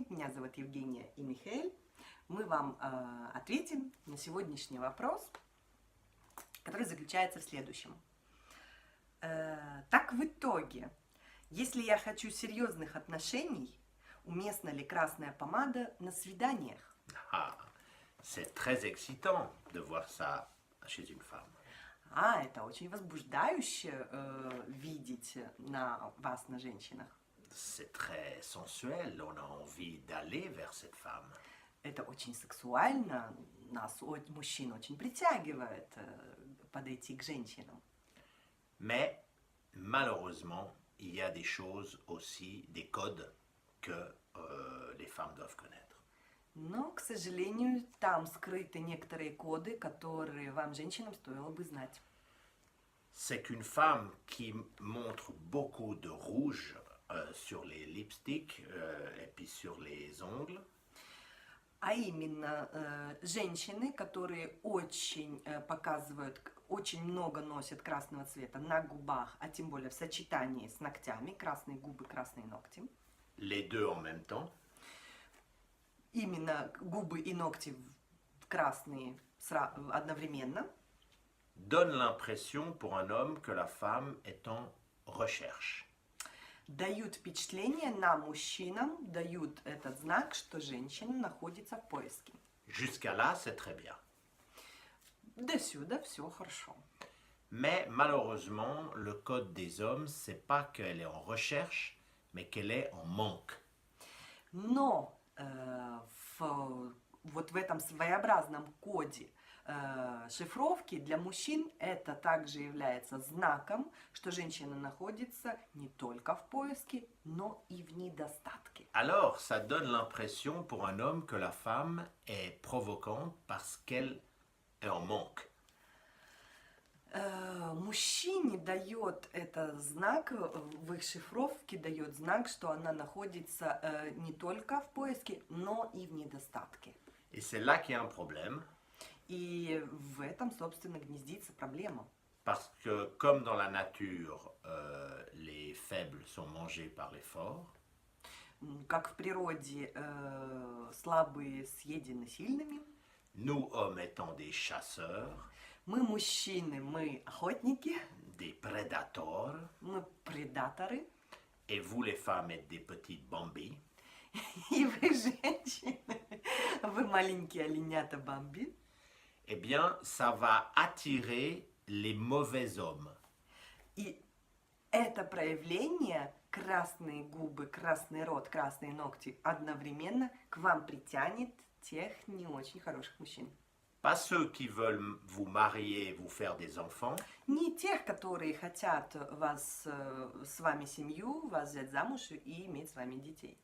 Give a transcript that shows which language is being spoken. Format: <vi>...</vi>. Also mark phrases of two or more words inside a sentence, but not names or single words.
<ru>Меня зовут Евгения и Михаэль. Мы вам ответим на сегодняшний вопрос, который заключается в следующем. Так в итоге, если я хочу серьезных отношений, уместна ли красная помада на свиданиях?</ru> <fr>Ah, c'est très excitant de voir ça chez une femme.</fr> <ru>Это очень возбуждающе видеть на вас, на женщинах.</ru> <fr>C'est très sensuel, on a envie d'aller vers cette femme.</fr> <ru>Это очень сексуально, мужчин очень притягивает подойти к женщинам.</ru> <fr>Mais malheureusement, il y a des choses aussi, des codes que les femmes doivent connaître.</fr> <ru>Но, к сожалению, там скрыты некоторые коды, которые вам, женщинам, стоило бы знать.</ru> <fr>C'est qu'une femme qui montre beaucoup de rouge sur les lipsticks et puis sur les ongles,</fr> <ru>А именно женщины, которые очень показывают, очень много носят красного цвета на губах, а тем более в сочетании с ногтями, красные губы, красные ногти.</ru> <fr>les deux en même temps,</fr> <ru>Именно губы и ногти красные одновременно.</ru> <fr>donne l'impression pour un homme que la femme est en recherche.</fr> <ru>Дают впечатление нам, мужчинам, дают этот знак, что женщина находится в поиске.</ru> <fr>Jusqu'à là, c'est très bien.</fr> <ru>До сюда все хорошо.</ru> <fr>Mais malheureusement, le code des hommes, c'est pas qu'elle est en recherche, mais qu'elle est en manque.</fr> <ru>Но вот в этом своеобразном коде шифровки для мужчин это также является знаком, что женщина находится не только в поиске, но и в недостатке.</ru> <fr>Alors, ça donne l'impression pour un homme que la femme est provocante parce qu'elle est en manque.</fr> <ru>Мужчине дает это знак, в их шифровке дает знак, что она находится не только в поиске, но и в недостатке.</ru> <fr>Et c'est là qu'il y a un problème,</fr> <ru>И в этом, собственно, гнездится проблема.</ru> <fr>parce que comme dans la nature, les faibles sont mangés par les forts,</fr> <ru>Как в природе слабые съедены сильными,</ru> <fr>nous, hommes étant des chasseurs,</fr> <ru>мы мужчины, мы охотники,</ru> <fr>des prédateurs,</fr> <ru>мы предаторы,</ru> <fr>et vous, les femmes, êtes des petites bambis,</fr> <ru>и вы женщины, вы маленькие оленята Бамби,</ru> <fr>eh bien, ça va attirer les mauvais hommes.</fr> <ru>и это проявление, красные губы, красный рот, красные ногти, одновременно к вам притянет тех не очень хороших мужчин.</ru> <fr>Pas ceux qui veulent vous marier, vous faire des enfants,</fr> <ru>Не тех, которые хотят вас, с вами семью, вас взять замуж и иметь с вами детей.</ru>